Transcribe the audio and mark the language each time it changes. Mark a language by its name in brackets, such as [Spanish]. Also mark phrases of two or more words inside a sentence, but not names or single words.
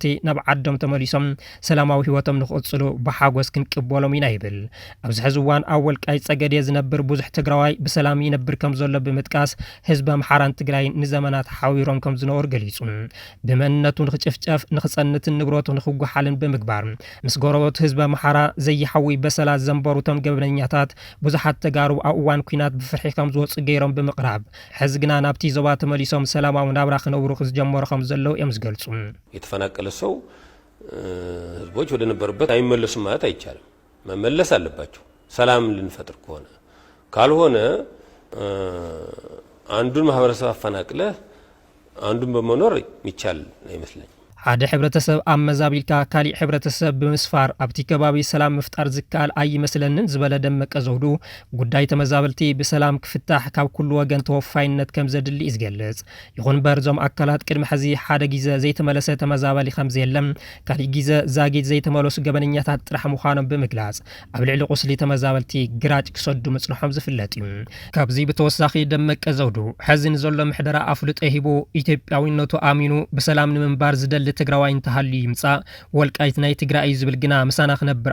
[Tigrinya] ናብ ዓዶም ተመሊሶም ሰላማዊ ህይወቶም ንኽቕጽሉ ብሓጎስ ክንቅበሎም ኢና ይብል። ኣብዚ ሕዚ እዋን ኣብ ወልቃይት ጸገዴ ዝነብር ብዙሕ ትግራዋይ ብሰላም ይነብር ከም ዘሎ ብምጥቃስ ህዝቢ ኣምሓራን ትግራይ ንዘመናት ሓዊሮም ከም ዝነበሩ ገሊጹ ብመንነቱ ንኽጭፍጨፍ ንኽጸንትን ንብረቱ ንኽጓሓልን ብምግባር ምስ ጎረቤቱ ህዝቢ ኣምሓራ ዘይሓዊ በሰላት ዘንበሩቶም ገበነኛታት ብዙሓት ተጋሩ ኣብ እዋን ኩናት ብፍርሒ ከም ዝወፁ ገይሮም ብምቕራብ ሕዚ ግና ናብቲ ዞባ ተመሊሶም ሰላማዊ ናብራ ክነብሩ ዝጀመሩ ከም ዘለው እዮም ዝገልጹ። [Amharic] የተፈናቀለ ሰው ህዝቦች ወደ ነበሩበት አይመለሱም ማለት አይቻልም። መመለስ አለባቸው ሰላም ልንፈጥር ከሆነ። ካልሆነ አንዱን ማህበረሰብ አፈናቅለ አንዱን በመኖር ይቻል አይመስለኝም። [Tigrinya] ሓደ ሕብረተሰብ ኣብ መዛቢልካ ካሊእ ሕብረተሰብ ብምስፋር ኣብቲ ከባቢ ሰላም ምፍጣር ዝከኣል ኣይመስለንን ዝበለ ደመቀ ዘውዱ ጉዳይ ተመዛበልቲ ብሰላም ክፍታሕ ካብ ኩሉ ወገን ተወፋይነት ከም ዘድሊ ዝገልጽ ይኹን በር ዞም ኣካላት ቅድሚ ሕዚ ሓደ ግዜ ዘይተመለሰ ተመዛበሊ ከም ዘየለም ካሊእ ግዜ ዛጊድ ዘይተመለሱ ገበነኛታት ጥራሕ ምዃኖም ብምግላጽ ኣብ ልዕሊ ቁስሊ ተመዛበልቲ ግራጭ ክሰዱ መጽንሖም ዝፍለጥ እዩ። ካብዚ ብተወሳኺ ደመቀ ዘውዱ ሕዚ ንዘሎ ምሕደራ ኣፍልጦ ሂቡ ኢትዮጵያዊነቱ ኣሚኑ ብሰላም ንምንባር ዝደሊ ትግራዋይ እንተሃልዩ ይምጻእ ወልቃይት ናይ ትግራይ ዝብል ግና ምሳና ክነብር